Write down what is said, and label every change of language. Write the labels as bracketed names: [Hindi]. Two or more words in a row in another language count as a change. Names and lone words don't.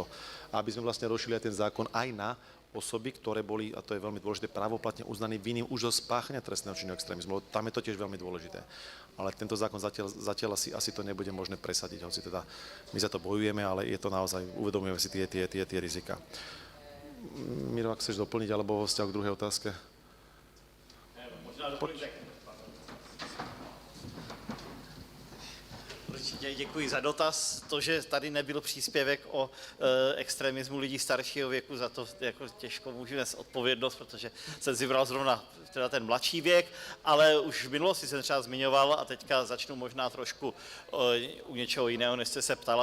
[Slovak] A aby sme vlastne rozšili aj ten zákon aj na osoby, ktoré boli, a to je veľmi dôležité, právoplatne uznaní vinným už zo spáchania trestného činu extrémizmu. Tam je to tiež veľmi dôležité. Ale tento zákon zatiaľ asi to nebude možné presadiť, hoci teda my za to bojujeme, ale je to naozaj, uvedomujeme si tie rizika. Miro, ak chceš doplniť, alebo vo vzťahu k druhej otázke? [Czech] Určitě děkuji za dotaz. To, že tady nebyl příspěvek o extremismu lidí staršího věku, za to jako těžko můžu nést odpovědnost, protože jsem si vybral zrovna teda ten mladší věk, ale už v minulosti jsem třeba zmiňoval a teďka začnu možná trošku u něčeho jiného, než jste se ptala.